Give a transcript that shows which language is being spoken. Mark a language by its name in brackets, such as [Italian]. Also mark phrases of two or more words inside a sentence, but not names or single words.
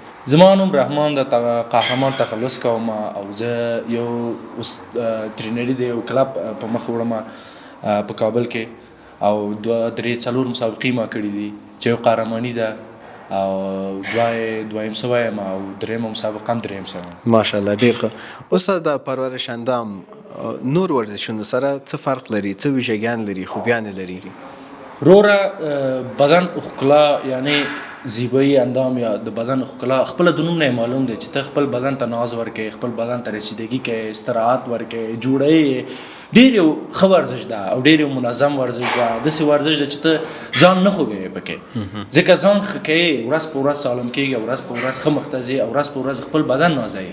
[Pashto] زما نوم رحمان د قهرمان تخلص کوم او زه یو ټرینري د یو کلب په مخ وړم په کابل کې، او 2-3-4 مسابقې ما کړي دي چې یو قهرماني ده او دویم سوی یم او درېیمه مسابقه هم درېیم سوی یم. ماشاءالله ډېر ښه. استاد د [Persian] پرورش اندام [Pashto] نور ورزشونو سره څه فرق لري، څه ویژګیان لري، خوبیان لري؟ روره بدن ښکلا یعنی [Persian] زیبایی اندام [Pashto] یا د بدن ښکلا خپله د نوم نه معلوم دی چې ته خپل بدن ته ناز ورکوې، خپل بدن ته رسیدګي کوې، استراحت ورکوې، جوړوې. ډېر یو ښه ورزش ده او ډېر یو منظم ورزش ده. داسې ورزش ده چې ته ځان نه خوږوې پکې، ځکه ځان ښه کوې، ورځ په ورځ سالم کېږي، ورځ په ورځ ښه مخ ته ځې او ورځ په ورځ خپل بدن نازوې.